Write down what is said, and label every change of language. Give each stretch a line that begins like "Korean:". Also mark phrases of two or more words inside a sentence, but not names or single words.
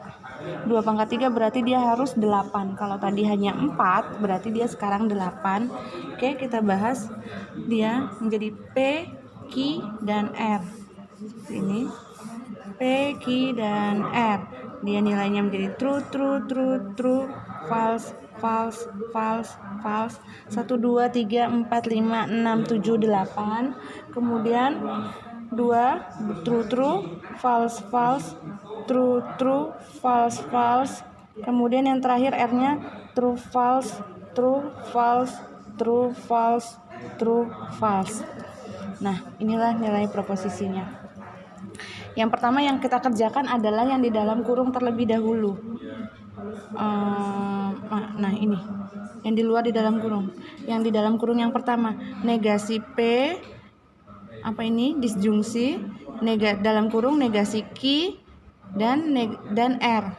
Indonesian: 2 pangkat 3 berarti dia harus 8. Kalau tadi hanya 4, berarti dia sekarang 8. Oke, kita bahas dia menjadi P Q, dan R. Ini P, Q, dan R. Dia nilainya menjadi
English: true, true, true, true, false, false, false, false.
Indonesian: 1, 2, 3, 4, 5, 6, 7, 8.
English: Kemudian 2, true, true, false, false, true, true, false, false.
Indonesian: Kemudian yang terakhir R-nya
English: true, false, true, false, true, false, true, false.
Indonesian: Nah, inilah nilai proposisinya. Yang pertama yang kita kerjakan adalah yang di dalam kurung terlebih dahulu. Nah, ini yang di luar di dalam kurung. Yang di dalam kurung yang pertama, negasi P, disjungsi, dalam kurung negasi Q dan R.